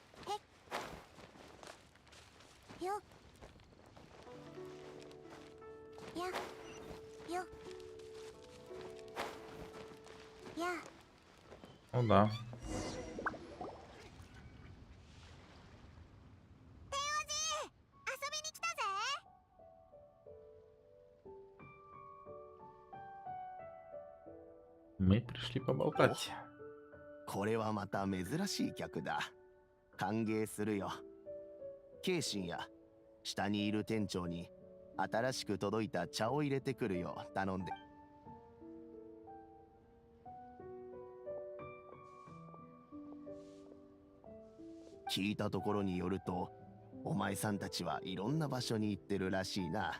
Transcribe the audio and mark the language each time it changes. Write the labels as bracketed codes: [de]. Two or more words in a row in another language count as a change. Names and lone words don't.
[ru] よやよや Ну да. [ja] 天王寺遊びに来たぜ。 [ru] Мы пришли поболтать. [ja] これはまた珍しい客だ。歓迎するよ。慶心や下にいる店長に新しく届いた茶を入れてくるよう頼んで。聞いたところによると、お前さんたちはいろんな場所に行ってるらしいな。